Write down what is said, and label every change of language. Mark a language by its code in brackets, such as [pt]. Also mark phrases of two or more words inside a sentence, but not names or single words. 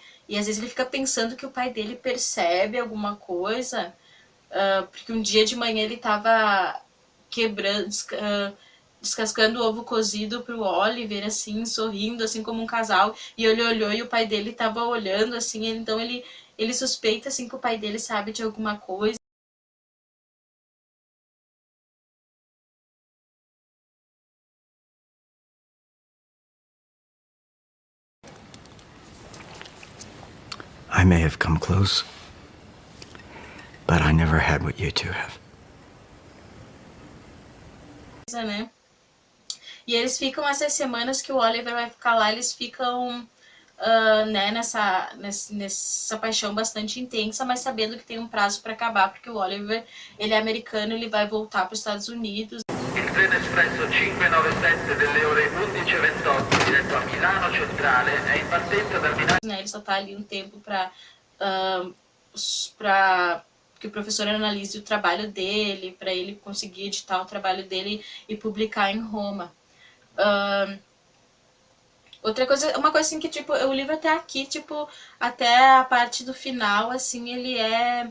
[pt] E às vezes ele fica pensando que o pai dele percebe alguma coisa, porque um dia de manhã ele tava quebrando, descascando o ovo cozido pro Oliver, assim, sorrindo, assim como um casal, e ele olhou e o pai dele tava olhando, assim, então ele suspeita, assim, que o pai dele sabe de alguma coisa. [en] I may have come close, but I never had what you two have. [pt] Né? E eles ficam essas semanas que o Oliver vai ficar lá, eles ficam né, nessa paixão bastante intensa, mas sabendo que tem um prazo para acabar, porque o Oliver, ele é americano, ele vai voltar para os Estados Unidos. [it] Il treno espresso 597 delle ore 11:28 diretto a Milano Centrale è in partenza dal binario. [pt] Né, ele só tá ali um tempo para que o professor analise o trabalho dele, para ele conseguir editar o trabalho dele e publicar em Roma. Outra coisa, uma coisa assim que, tipo, o livro até aqui, tipo, até a parte do final, assim, ele é...